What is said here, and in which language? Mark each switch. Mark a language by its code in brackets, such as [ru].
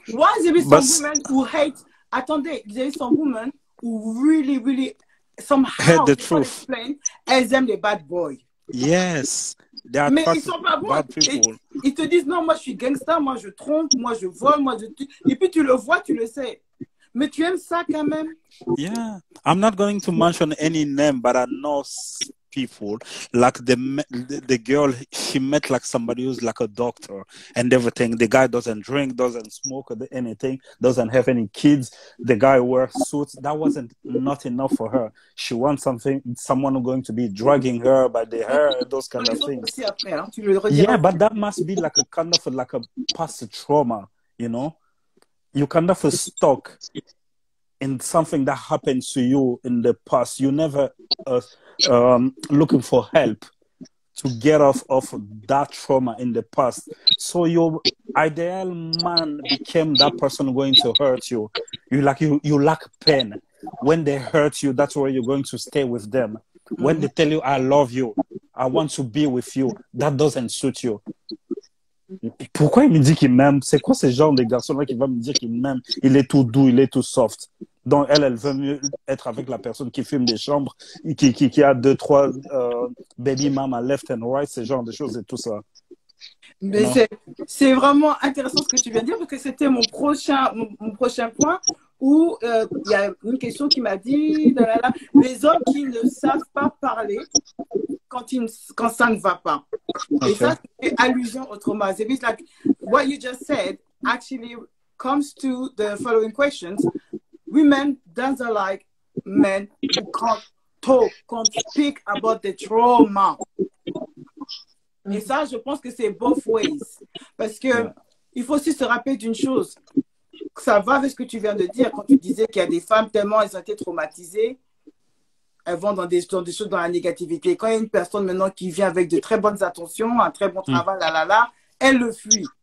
[en] Why is there some women who hate, [fr] attendez, [en] there is some women who really, somehow, hate the truth. [fr] Elles aiment les [en] bad boys. Yes. [fr] Mais ils sont pas bons. Ils te disent, non, moi je suis gangster, moi je trompe, moi je vole, moi je tue. Et puis tu le vois, tu le sais. Mais tu aimes ça quand même? [en] Yeah. I'm not going to mention any name, but I know people like the girl, she met like somebody who's like a doctor and everything. The guy doesn't drink, doesn't smoke anything, doesn't have any kids. The guy wears suits. That wasn't not enough for her. She wants someone who's going to be dragging her by the hair, those kind of things. Yeah, but that must be like a kind of like a past trauma, you know? You kind of stuck in something that happened to you in the past. You never looking for help to get off of that trauma in the past. So your ideal man became that person going to hurt you. You lack pain. When they hurt you, that's where you're going to stay with them. When they tell you, I love you, I want to be with you, that doesn't suit you. [fr] Pourquoi il me dit qu'il m'aime? C'est quoi ce genre de garçon-là qui va me dire qu'il m'aime? Il est tout doux, il est tout soft. Donc, elle veut mieux être avec la personne qui fume des chambres, qui a 2-3 [en] baby mama left and right, [fr] ce genre de choses et tout ça. Mais c'est vraiment intéressant ce que tu viens de dire, parce que c'était mon prochain point où il y a une question qui m'a dit les hommes qui ne savent pas parler quand ça ne va pas. Okay. Et ça, c'est allusion au trauma. C'est [en] like what you just said actually comes to the following questions. Women don't like men who can't talk, can't speak about the trauma. [fr] Et ça, je pense que c'est [en] both ways. [fr] Parce que il faut aussi se rappeler d'une chose. Ça va avec ce que tu viens de dire quand tu disais qu'il y a des femmes tellement elles ont été traumatisées, elles vont dans des choses dans la négativité. Quand il y a une personne maintenant qui vient avec de très bonnes attentions, un très bon travail, elle le fuit.